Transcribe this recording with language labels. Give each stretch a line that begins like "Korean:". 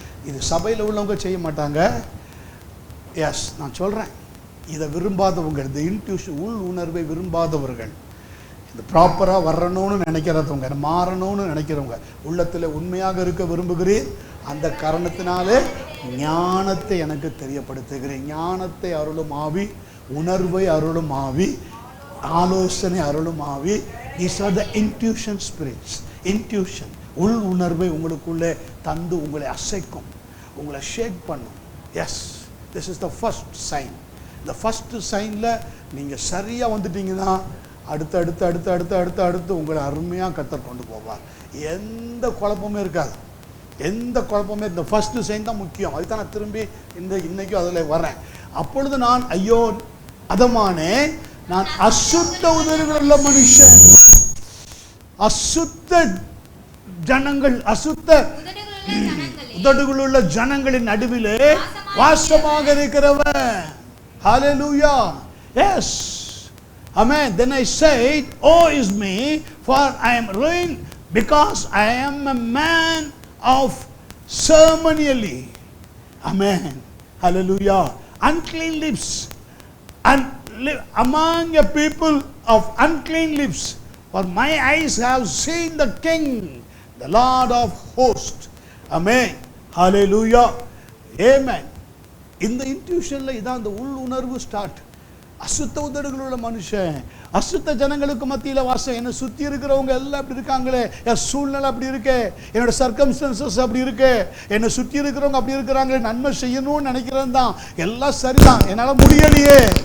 Tamil: இது சபையில் உள்ளவங்க செய்ய மாட்டாங்க. எஸ், நான் சொல்றேன், இதை விரும்பாதவங்க, இந்த இன்ட்யூஷன் உள் உணர்வை விரும்பாதவர்கள், இது ப்ராப்பராக வரணும்னு நினைக்கிறவங்க, மாறணும்னு நினைக்கிறவங்க, உள்ளத்தில் உண்மையாக இருக்க விரும்புகிறேன், அந்த காரணத்தினாலே ஞானத்தை எனக்கு தெரியப்படுத்துகிறேன். ஞானத்தை அருளும் ஆவி, உணர்வை அருளும் ஆவி, ஆலோசனை அருளும் ஆவி.
English: These are the intuition spirits.
Tamil: Intuition, உள் உணர்வை உங்களுக்குள்ளே தந்து உங்களை அசைக்கும், உங்களை ஷேக் பண்ணும். S,
English: This is the first sign.
Tamil: இந்த ஃபர்ஸ்ட் சைனில் நீங்கள் சரியாக வந்துட்டீங்கன்னா அடுத்து அடுத்து அடுத்து அடுத்து அடுத்து அடுத்து உங்களை அருமையாக கர்த்தர் கொண்டு போவார். எந்த குழப்பமே இருக்காது, எந்த குழப்பமே. இந்த ஃபர்ஸ்ட் சைன் தான் முக்கியம். அதுதான் நான் திரும்பி இன்னைக்கும் அதில் வரேன். அப்பொழுது நான் ஐயோ அதமானே, நான் அசுத்த உதடுகளுள்ள மனுஷன், அசுத்த ஜனங்கள், அசுத்த உதடுகளுள்ள ஜனங்களின் நடுவிலே வாசமாக இருக்கிறவன்.
English: Hallelujah. Yes. Amen. Then I said, "Oh is me, for I am ruined, because I am a man of ceremonially." Amen. Hallelujah. Unclean lips, and live among a people of unclean lips, for my eyes have seen the King, the Lord of hosts. Amen. Hallelujah. Amen.
Tamil: இந்த இன்ட்யூஷன்ல இதான் அந்த உள் உணர்வு start. அசுத்த உதடுகளுள்ள மனுஷன், அசுத்த ஜனங்களுக்கு மத்தியில வாசம். என்னை சுத்தி இருக்கிறவங்க எல்லாம் அப்படி இருக்காங்களே, என் சூழ்நிலை அப்படி இருக்கு, என்னோட சர்க்கம்ஸ்டன்சஸ் அப்படி இருக்கு, என்னை சுத்தி இருக்கிறவங்க அப்படி இருக்கிறாங்களே, நன்மை செய்யணும்னு நினைக்கிறேன் தான், எல்லாம் சரிதான், என்னால முடியலையே.